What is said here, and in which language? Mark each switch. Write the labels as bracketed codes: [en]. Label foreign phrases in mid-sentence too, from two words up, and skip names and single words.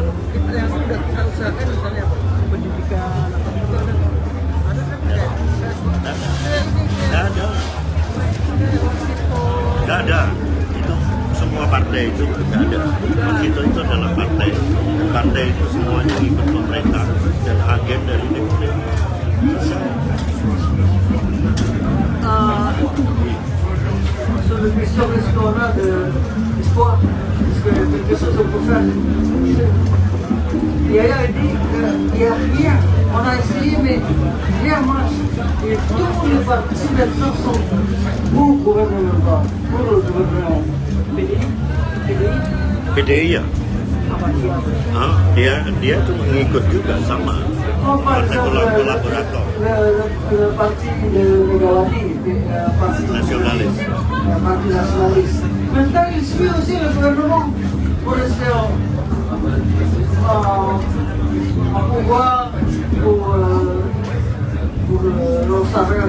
[id] Yang sudah kita usahakan misalnya pendidikan atau ada kan Nggak ada. Itu semua partai itu nggak ada. Begitu itu adalah partai. Partai itu semuanya ikut pemerintah dan agen dari DPR. [fr] Sur le question est-ce qu'on a d'espoir, est-ce que quelque chose on peut faire? Yaya dit qu'il n'y a rien, on n'a a essayé, mais rien marche. Et tous les partis maintenant sont pour le gouvernement, [id] PDI ya? Dia tuh mengikut juga sama partai kolaborator [fr] le parti de Megawati, parti [id] nasionalis. [fr] Parti nationaliste. Maintenant, il suit aussi le gouvernement pour rester en pouvoir, pour leur salaire.